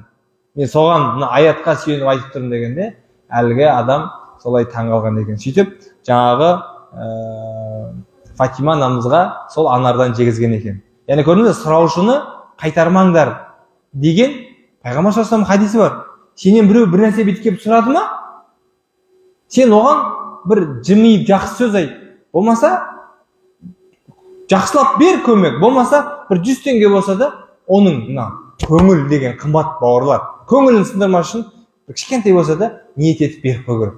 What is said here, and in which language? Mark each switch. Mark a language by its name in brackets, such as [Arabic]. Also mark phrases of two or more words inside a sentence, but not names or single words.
[Kazakh] Мен соған мына аятқа сүйеніп айтып тұрмын дегенде, әлгі адам солай таң қалған екен. Сөйтіп, жаңағы Фатима анамызға сол анардан жегізген екен. Яғни көрдіңіз, сұраушыны қайтармаңдар деген Пайғамбар [Arabic] صلى الله عليه وسلم [Kazakh] хадисі бар. Сенен біреу бір нәрсе бүйтіп келіп сұрады ма? Сен оған бір жымиып жақсы сөз айт. Болмаса жақсылап бер көмек. Болмаса бір 100 теңге болса да, оның көңіл деген қымбат бауырлар. Көңілін сындырмас үшін кішкентай болса да ниет етіп беріп қою керек.